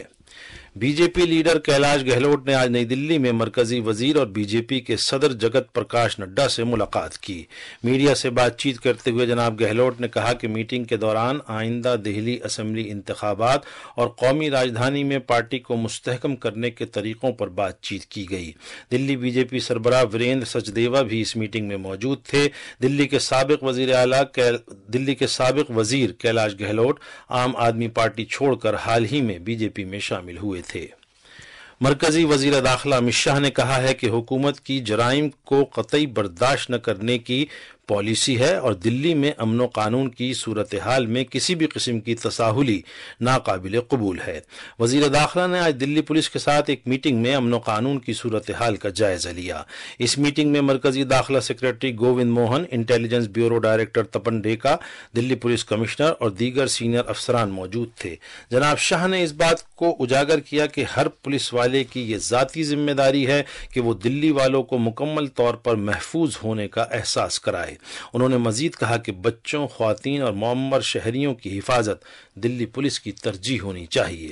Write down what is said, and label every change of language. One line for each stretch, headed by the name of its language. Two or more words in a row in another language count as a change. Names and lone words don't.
Urdu: بی جے پی لیڈر کیلاش گہلوٹ نے آج نئی دلی میں مرکزی وزیر اور بی جے پی کے صدر جگت پرکاش نڈا سے ملاقات کی۔ میڈیا سے بات چیت کرتے ہوئے جناب گہلوٹ نے کہا کہ میٹنگ کے دوران آئندہ دہلی اسمبلی انتخابات اور قومی راجدھانی میں پارٹی کو مستحکم کرنے کے طریقوں پر بات چیت کی گئی۔ دلی بی جے پی سربراہ وریندر سچدیوا بھی اس میٹنگ میں موجود تھے۔ دلی کے سابق وزیر کیلاش گہلوٹ عام آدمی پارٹی چھوڑ کر حال ہی میں بی جے پی میں شامل ہوئے تھے۔ مرکزی وزیر داخلہ امت شاہ نے کہا ہے کہ حکومت کی جرائم کو قطعی برداشت نہ کرنے کی پالیسی ہے اور دلی میں امن و قانون کی صورتحال میں کسی بھی قسم کی تساہلی ناقابل قبول ہے۔ وزیر داخلہ نے آج دلی پولیس کے ساتھ ایک میٹنگ میں امن و قانون کی صورتحال کا جائزہ لیا۔ اس میٹنگ میں مرکزی داخلہ سیکرٹری گووند موہن، انٹیلیجنس بیورو ڈائریکٹر تپن ڈیکا، دلی
English: police commissioner
Urdu: اور دیگر سینئر افسران موجود تھے۔ جناب شاہ نے اس بات کو اجاگر کیا کہ ہر پولیس والے کی یہ ذاتی ذمہ داری ہے کہ وہ دلی والوں کو مکمل طور پر محفوظ ہونے کا احساس کرائے۔ انہوں نے مزید کہا کہ بچوں، خواتین اور معمر شہریوں کی حفاظت دلی پولیس کی ترجیح ہونی چاہیے۔